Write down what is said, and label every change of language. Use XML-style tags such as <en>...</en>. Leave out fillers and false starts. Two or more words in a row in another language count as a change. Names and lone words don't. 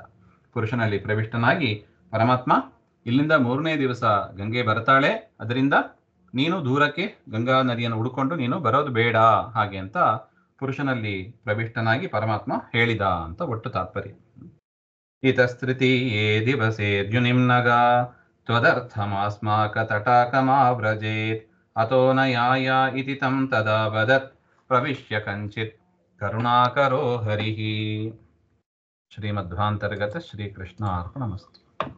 <kn>ಪುರುಷನಲ್ಲಿ ಪ್ರವಿಷ್ಟನಾಗಿ ಪರಮಾತ್ಮ ಇಲ್ಲಿಂದ 3ನೇ ದಿವಸ ಗಂಗೆ ಬರ್ತಾಳೆ, ಅದರಿಂದ ನೀನು ದೂರಕ್ಕೆ ಗಂಗಾ ನದಿಯನ್ನು ಹುಡುಕೊಂಡು ನೀನು ಬರೋದು ಬೇಡ ಹಾಗೆ ಅಂತ ಪುರುಷನಲ್ಲಿ ಪ್ರವಿಷ್ಟನಾಗಿ ಪರಮಾತ್ಮ ಹೇಳಿದ ಅಂತ ಒಟ್ಟು ತಾತ್ಪರ್ಯ.</kn> <sa>ಇತಸ್ತೃತೀಯೇ ದಿವಸೇ ದ್ಯುನಿಮ್ನಗಾ ತ್ವದರ್ಥಮಾಸ್ಮಾಕ ತಟಾಕಮಾವ್ರಜೇತ್ ಅತೋ ನ ಯಾಯ ಇತಿ ತಂ ತದಾ ವದತ್ ಪ್ರವಿಶ್ಯ ಕಂಚಿತ್ ಕರುಣಾಕರೋ ಹರಿಃ. ಶ್ರೀಮಧ್ವಾಂತರ್ಗತ ಶ್ರೀಕೃಷ್ಣ ಅರ್ಪಣಮಸ್ತು.</sa>